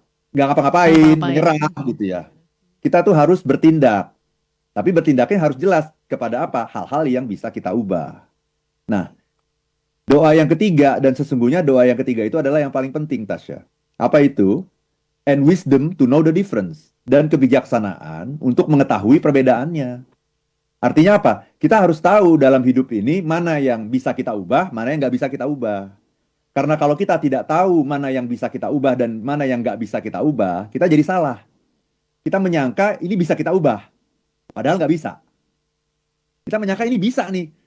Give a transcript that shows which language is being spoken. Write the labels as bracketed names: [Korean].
[Indonesian] Nggak ngapa-ngapain, menyerah gitu ya. Kita tuh harus bertindak. Tapi bertindaknya harus jelas kepada apa? Hal-hal yang bisa kita ubah. Nah, doa yang ketiga, dan sesungguhnya doa yang ketiga itu adalah yang paling penting, Tasya. Apa itu? [English] And wisdom to know the difference. [Indonesian] Dan kebijaksanaan untuk mengetahui perbedaannya. Artinya apa? Kita harus tahu dalam hidup ini mana yang bisa kita ubah, mana yang nggak bisa kita ubah. Karena kalau kita tidak tahu mana yang bisa kita ubah dan mana yang nggak bisa kita ubah, kita jadi salah. Kita menyangka ini bisa kita ubah, padahal nggak bisa. Kita menyangka ini bisa nih.